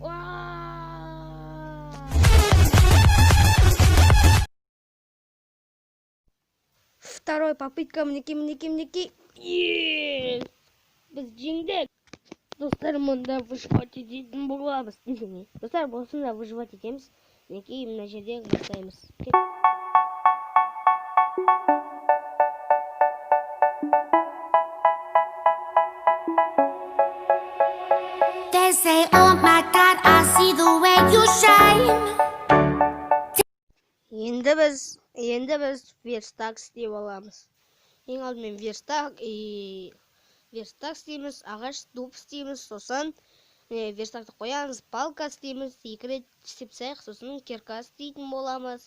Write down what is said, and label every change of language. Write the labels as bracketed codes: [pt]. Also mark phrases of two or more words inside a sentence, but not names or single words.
[ru] Второй попытка, мінекей. [kk] Біз жеңдік. Достар, мұнда выживать ететін боламыз. Достар, болсында выживать етеміз. Мінекей мына жерде бастаймыз. [en] They say, oh my God, I see the way you shine. [kk] Енді біз верстак істеп аламыз. Ең алдымен верстак істейміз, ағаш дуб істейміз, сосын верстакты қоямыз, палка істейміз, 2 рет істеп тастайық, сосын кирка істейтін боламыз.